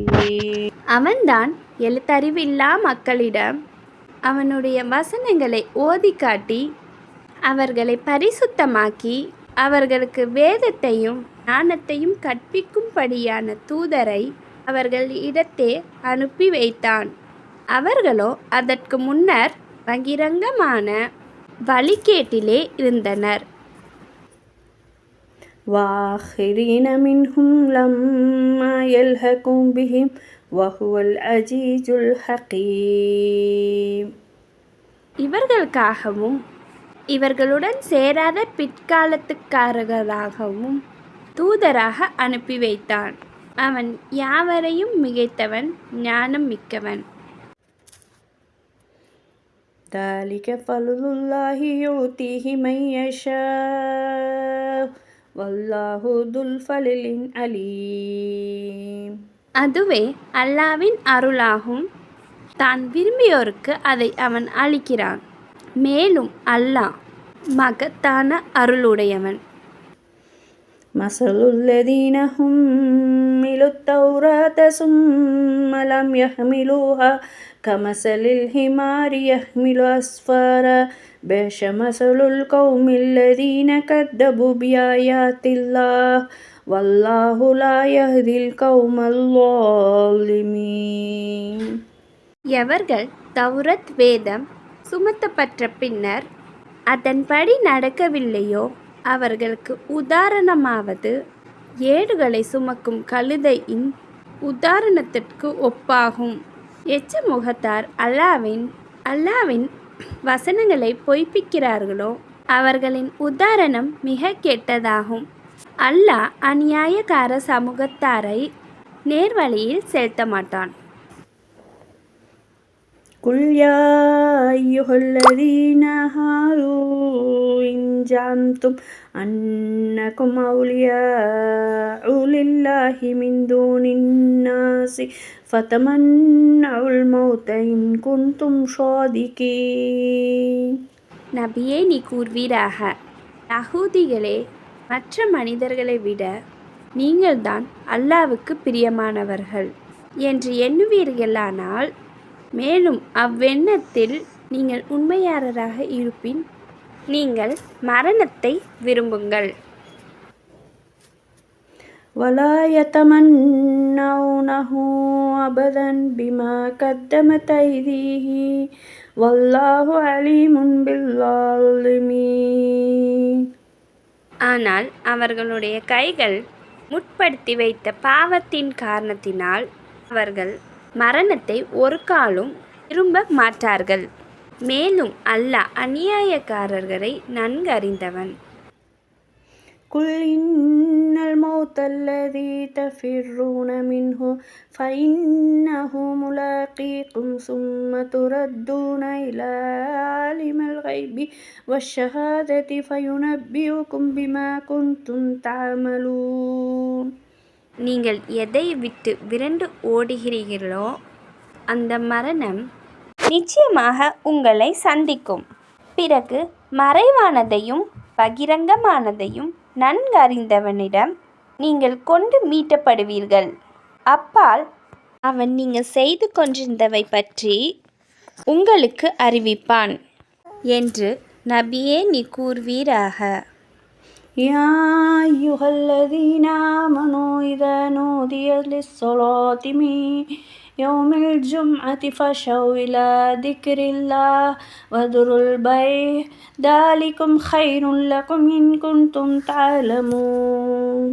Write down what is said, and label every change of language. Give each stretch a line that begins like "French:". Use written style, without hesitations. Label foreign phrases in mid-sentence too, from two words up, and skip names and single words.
Tamil: அவன்தான் எழுத்தறிவில்லா மக்களிடம் அவனுடைய வசனங்களை ஓதி காட்டி அவர்களை பரிசுத்தமாக்கி அவர்களுக்கு வேதத்தையும் ஞானத்தையும் கற்பிக்கும்படியான தூதரை அவர்கள் இடத்தே அனுப்பி வைத்தான். அவர்களோ அதற்கு முன்னர் பகிரங்கமான வழிகேட்டிலே இருந்தனர்.
Arabic: وآخرين منهم لما يلحقوا بهم وهو العزيز الحكيم.
Tamil: இவர்களுக்காகவும் இவர்களுடன் சேராத பிற்காலத்துக்காரர்களாகவும் தூதராக அனுப்பி வைத்தான். அவன் யாவரையும் மிகைத்தவன், ஞானம் மிக்கவன்.
Arabic: ذلك فضل الله يؤتيه من يشاء والله ذو الفضل العليم.
Tamil: அதுவே அல்லாஹ்வின் அருளாகும். தான் விரும்பியோருக்கு அதை அவன் அளிக்கிறான். மேலும் அல்லாஹ் மகத்தான அருளுடையவன்.
Arabic: مثل الذين حملوا التوراة ثم لم يحملوها كمثل الحمار يحمل أسفارا بئس مثل القوم الذين كذبوا بآيات الله والله لا يهدي القوم الظالمين.
Tamil: எவர்கள் தௌரத் வேதம் சுமத்தப்பட்ட பின்னர் அதன்படி நடக்கவில்லையோ அவர்களுக்கு உதாரணமாவது ஏடுகளை சுமக்கும் கழுதையின் உதாரணத்திற்கு ஒப்பாகும். எச்ச முகத்தார் அல்லாவின் வசனங்களை பொய்ப்பிக்கிறார்களோ அவர்களின் உதாரணம் மிக கெட்டதாகும். அல்லாஹ் அநியாயக்கார சமூகத்தாரை நேர்வழியில் செலுத்த மாட்டான்.
Arabic: قل يا أيها الذين هادوا إن زعمتم أنكم أولياء لله من دون الناس فتمنوا الموت إن كنتم صادقين.
Tamil: நபியே, நீ கூறுவீராக, யஹூதிகளே, மற்ற மனிதர்களை விட நீங்கள்தான் அல்லாஹ்வுக்கு பிரியமானவர்கள் என்று எண்ணுவீர்களானால், மேலும் அவ்வெண்ணத்தில் நீங்கள் உண்மையாளராக இருப்பின் நீங்கள் மரணத்தை விரும்புங்கள்.
Arabic: ولا يتمنونه أبدا بما قدمت أيديهم والله عليم بالظالمين.
Tamil: ஆனால் அவர்களுடைய கைகள் முற்படுத்தி வைத்த பாவத்தின் காரணத்தினால் அவர்கள் மரணத்தை ஒரு காலும் விரும்ப மாட்டார்கள். மேலும் அல்லாஹ் அநியாயக்காரர்களை நன்கு அறிந்தவன்.
Arabic: قل إن الموت الذي تفرون منه فإنه ملاقيكم ثم تردون إلى عالم الغيب والشهادة فينبئكم بما كنتم تعملون.
Tamil: நீங்கள் எதை விட்டு விரண்டு ஓடுகிறீர்களோ அந்த மரணம் நிச்சயமாக உங்களை சந்திக்கும். பிறகு மறைவானதையும் பகிரங்கமானதையும் நன்கறிந்தவனிடம் நீங்கள் கொண்டு மீட்டப்படுவீர்கள். அப்பால் அவன் நீங்கள் செய்து கொண்டிருந்தவை பற்றி உங்களுக்கு அறிவிப்பான் என்று நபியே நீ கூறுவீராக.
Arabic: يا أيها الذين آمنوا إذا نودي للصلاة من يوم الجمعة فاسعوا إلى ذكر الله وذروا البيع ذلكم خير لكم إن كنتم تعلمون.